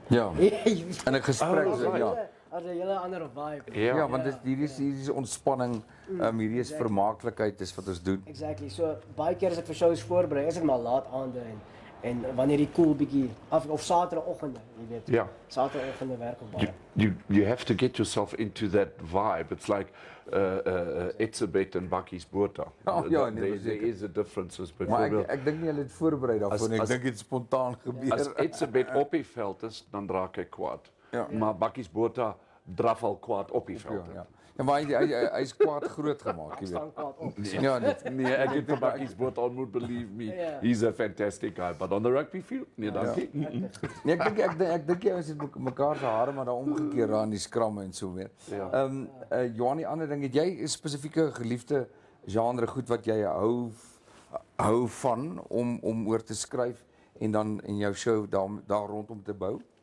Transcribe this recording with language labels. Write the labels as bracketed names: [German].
[Afrikaans] Ja. In 'n gesprek, ja. As 'n hele ander vibe. Ja, want hierdie is ontspanning, hierdie is vermaaklikheid, dis wat ons doen. [English] Exactly. [Afrikaans] So baie keer as ek vir shows voorberei, is dit maar laat aande en wanneer die cool bietjie of Saterdagoggende, jy weet. Ja. Saterdagoggende werk op baie. [English] You have to get yourself into that vibe. It's like Etzebeth and Bakkies Botha. There is a difference. [Afrikaans] Maar ek dink nie hulle het voorberei daarvoor nie. Ek dink dit spontaan gebeur. As Etzebeth op die veld is, dan raak hy kwaad. Maar Bakkies Botha draf al kwaad op die veld. Ja, maar hy's kwaad groot gemaak, jy weet. Ja, nee, ek het Bakkies Botha ontmoet, [English] believe me. He's a fantastic guy, but on the rugby field, [Afrikaans] nee, dankie. Nee, ek dink jy is mekaar se hare maar daar omgekeer daar in die skramme en so weer. Johan, die ander ding, het jy 'n spesifieke geliefde genre goed wat jy hou van om oor te skryf en dan in jou show daar rondom te bou?